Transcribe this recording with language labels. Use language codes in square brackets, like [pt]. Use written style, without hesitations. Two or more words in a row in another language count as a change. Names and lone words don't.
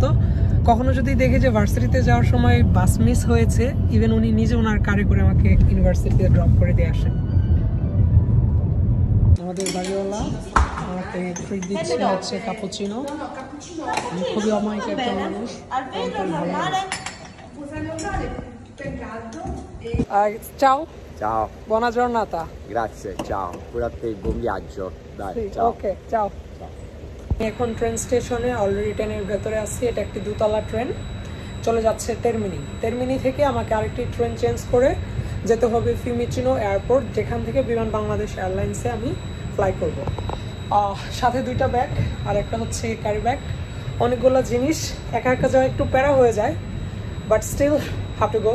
[bn] কখনো যদি দেখে যে ভার্সিটিতে যাওয়ার সময় বাস মিস হয়েছে, ইভেন উনি নিজে ওনার কারে করে আমাকে ইউনিভার্সিটিতে ড্রপ করে দিয়ে আসেন। আমাদের বাড়িওয়ালা আমাকে ট্রিট দিচ্ছে হচ্ছে কাপুচিনো। আমি খুবই অমায়িক একটা মানুষ। Ciao. [it] Ciao. Buona giornata. Grazie, ciao. Pure a te, buon viaggio. Dai, Sì, ciao. Okay, ciao. Ciao. [bn] আমি এখন ট্রেন স্টেশনে, অলরেডি ট্রেনের ভেতরে আছি। এটা একটি দোতলা ট্রেন, চলে যাচ্ছে তেরমিনি থেকে আমাকে আরেকটি ট্রেন চেঞ্জ করে যেতে হবে ফিউমিচিনো এয়ারপোর্ট, যেখান থেকে বিমান বাংলাদেশ এয়ারলাইন্সে আমি ফ্লাই করব। সাথে দুইটা ব্যাগ আর একটা হচ্ছে [en] carry bag, [bn] অনেকগুলো জিনিস একা একা যাওয়া একটু প্যারা হয়ে যায়, [en] but still have to go.